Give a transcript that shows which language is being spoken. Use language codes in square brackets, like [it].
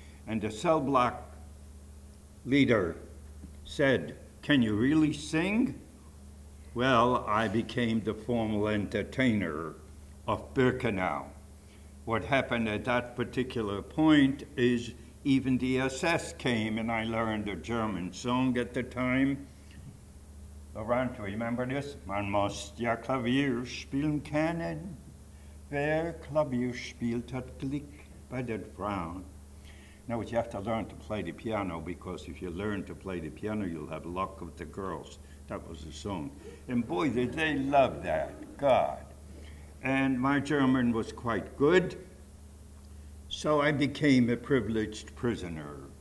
[en] And the cell block leader said, "Can you really sing?" Well, I became the formal entertainer of Birkenau. What happened at that particular point is even the SS came, and I learned a German song at the time. Laurent, remember this? [de] Man muss ja Klavier spielen können. Wer Klavier spielt hat Glück bei den Frauen. [en] Now, you have to learn to play the piano, because if you learn to play the piano, you'll have luck with the girls. That was the song. And boy, did they love that, God. And my German was quite good, so I became a privileged prisoner.